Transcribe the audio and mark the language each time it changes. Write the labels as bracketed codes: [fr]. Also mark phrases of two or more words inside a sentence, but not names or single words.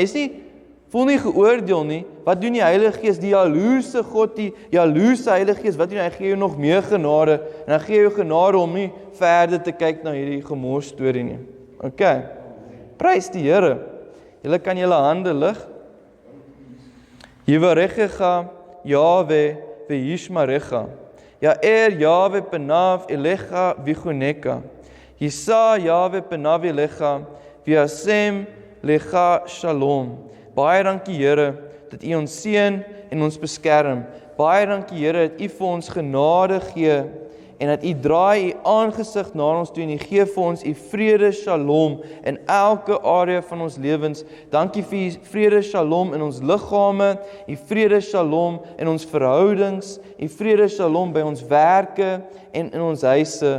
[af] Jy's nie, voel nie geoordeel nie. Wat doen die Heilige Gees, die jaloerse God, die jaloerse Heilige Gees, wat doen hy? Hy gee jou nog meer genade, en hy gee jou genade om nie verder te kyk na hierdie gemors storie nie. OK, prys die Here. Julle kan julle hande lig. [he] יברכך יהוה וישמרך. יאר יהוה פניו אליך ויחנך. ישא יהוה פניו אליך וישם לך שלום. [af] Baie dankie Here, dat U ons seën en ons beskerm. Baie dankie Here, dat U vir ons genade gee, en dat U draai U aangesig na ons toe, en U gee vir ons U vrede shalom in elke area van ons lewens. Dankie vir U vrede shalom in ons liggame, U vrede shalom in ons verhoudings, U vrede shalom by ons werke en in ons huise.